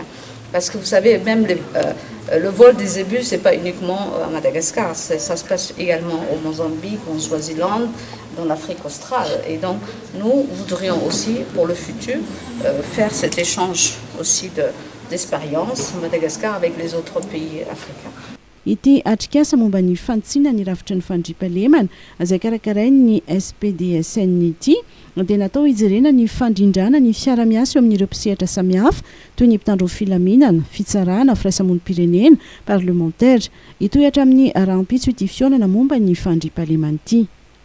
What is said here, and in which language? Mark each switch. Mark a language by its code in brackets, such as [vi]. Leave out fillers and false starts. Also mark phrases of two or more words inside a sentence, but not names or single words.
[fr] Parce que vous savez, même le vol des zébus, ce n'est pas uniquement à Madagascar, ça se passe également au Mozambique, en Swaziland, dans l'Afrique australe. Et donc, nous voudrions aussi, pour le futur, faire cet échange aussi d'expérience Madagascar avec les autres pays africains. [mg] Ity atrikasa momba ny fantsina ny rafitra ny fandriampahalemana izay karakarainy ny SPDSN ity dia natao hijerena ny fandrindrana ny fiara-miasa eo amin'ireo mpisehatra samihafa toy ny mpitandro filaminana, fitsarana, firaisamonim-pirenena, parlementaire. Itoy hatramin'ny rahampitso ity fionana momba ny fandriampahalemana ity.